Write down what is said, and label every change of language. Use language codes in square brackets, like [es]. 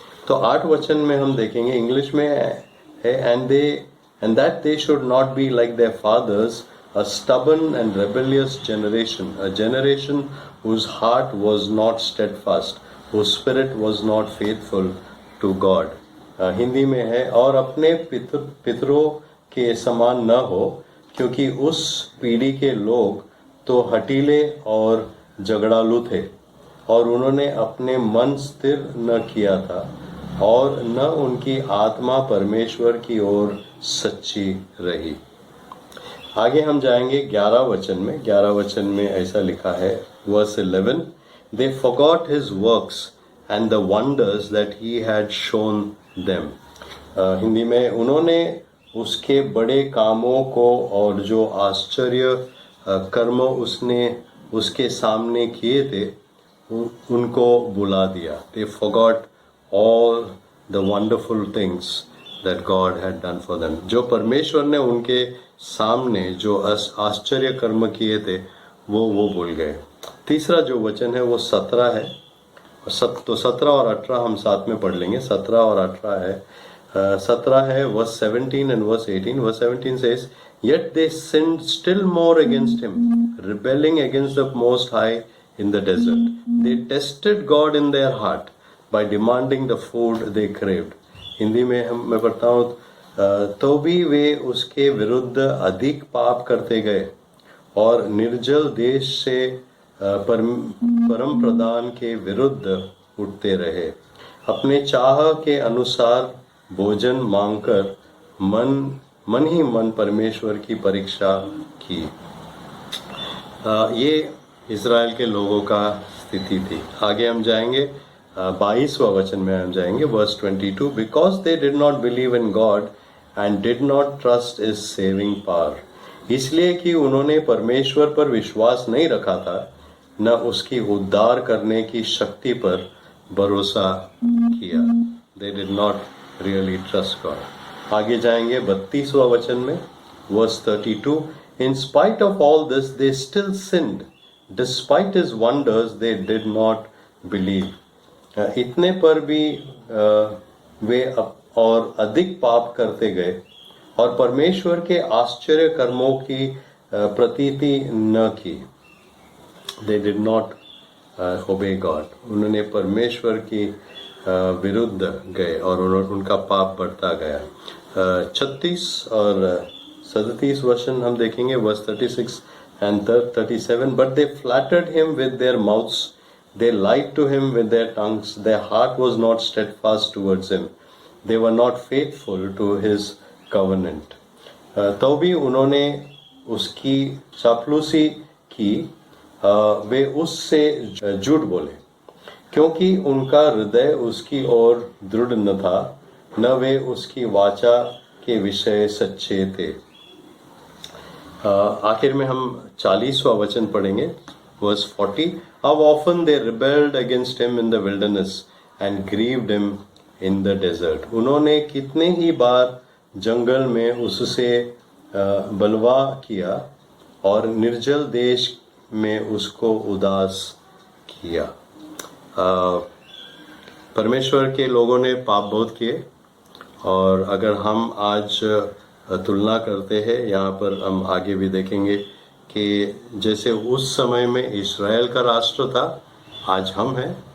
[hi] तो 8 वचन में हम देखेंगे, इंग्लिश में है, [en] and that they should not be like their fathers, a stubborn and rebellious generation, a generation whose heart was not steadfast, whose spirit was not faithful to God. [hi] Hindi में है, और अपने पितरों के समान न हो, क्योंकि उस पीढ़ी के लोग तो हठीले और झगड़ालू थे, और उन्होंने अपने मन स्थिर न किया था, और न उनकी आत्मा परमेश्वर की ओर सच्ची रही। आगे हम जाएंगे 11 वचन में। 11 वचन में ऐसा लिखा है, [en] verse 11, they forgot his works and the wonders that he had shown them. [hi] Hindi में, उन्होंने उसके बड़े कामों को और जो आश्चर्य कर्म उसने उसके सामने किए थे उनको भुला दिया। [en] They forgot all the wonderful things that God had done for them. [hi] जो परमेश्वर ने उनके सामने जो आश्चर्य कर्म किए थे वो भूल गए। तीसरा जो वचन है वो 17 है, तो 17 और 18 हम साथ में पढ़ लेंगे। 17 और 18 है, 17 है [en] verse 17 and verse 18. Verse 17 says, yet they sinned still more against him, rebelling against the Most High in the desert. They tested God in their heart by demanding the food they craved. [hi] Hindi में मैं पढ़ता हूँ, तो भी वे उसके विरुद्ध अधिक पाप करते गए और निर्जल देश से परम प्रधान के विरुद्ध उठते रहे। अपने चाह के अनुसार भोजन मांगकर मन ही मन परमेश्वर की परीक्षा की। ये इज़राइल के लोगों का स्थिति थी। आगे हम जाएंगे 22वां वचन में हम जाएंगे, [en] verse 22, because they did not believe in God and did not trust His saving power. [hi] इसलिए कि उन्होंने परमेश्वर पर विश्वास नहीं रखा था, न उसकी उद्धार करने की शक्ति पर भरोसा किया। [en] They did not really trust God. [hi] आगे जाएंगे 32वां वचन में, [en] verse 32, in spite of all this they still sinned, despite His wonders they did not believe. [hi] इतने पर भी वे और अधिक पाप करते गए और परमेश्वर के आश्चर्य कर्मों की प्रतीति न की। [en] They did not obey God. [hi] उन्होंने परमेश्वर की विरुद्ध गए और उनका पाप बढ़ता गया। 36 और 37 वचन हम देखेंगे, [en] verse 36 and 37, but they flattered him with their mouths, They lied to him with their tongues. Their heart was not steadfast towards him. They were not faithful to his covenant. [hi] तो भी उन्होंने उसकी चापलूसी की, वे उससे झूठ बोले, क्योंकि उनका हृदय उसकी ओर दृढ़ न था, न वे उसकी वाचा के विषय सच्चे थे। आखिर में हम 40वां वचन पढ़ेंगे, [en] verse 40. How often they rebelled against him in the wilderness and grieved him in the desert. [hi] उन्होंने कितने ही बार जंगल में उससे बलवा किया और निर्जल देश में उसको उदास किया। परमेश्वर के लोगों ने पाप बहुत किए, और अगर हम आज तुलना करते हैं, यहाँ पर हम आगे भी देखेंगे कि जैसे उस समय में इस्राएल का राष्ट्र था, आज हम हैं।